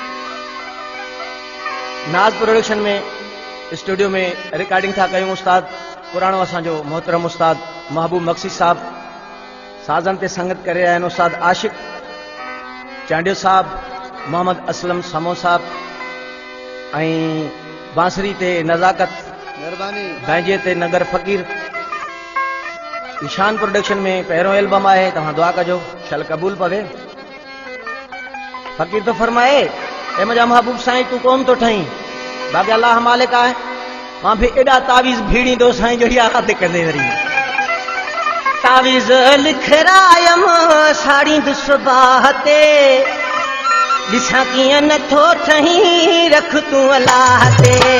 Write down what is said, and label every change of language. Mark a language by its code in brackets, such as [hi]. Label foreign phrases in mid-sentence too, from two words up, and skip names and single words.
[sd] नाज़ प्रोडक्शन में स्टूडियो में रिकॉर्डिंग था कयूं उस्ताद पुराणो असांजो मोहतरम उस्ताद महबूब मक्सी साहब साज़न ते संगत करे रहिया आहिनि उस्ताद आशिक चांडियो साहब मोहम्मद असलम समो साहब ऐं बांसरी ते नज़ाकत मेहरबानी बैंजे ते नगर फ़कीर ईशान प्रोडक्शन में पहिरों एल्बम आहे तव्हां दुआ कजो शल क़बूल पवे फ़कीर तो फरमाए ए मुंहिंजा महबूब साईं तूं कोन थो ठहीं बाक़ी अल्लाह मालिक आहे मां बि एॾा तावीज़ भीड़ींदो साईं जो याद कंदे वरी तावीज़ लिखरायम साड़ींदु सुबाह ते ॾिसां कीअं नथो ठहीं रख तूं अलाह ते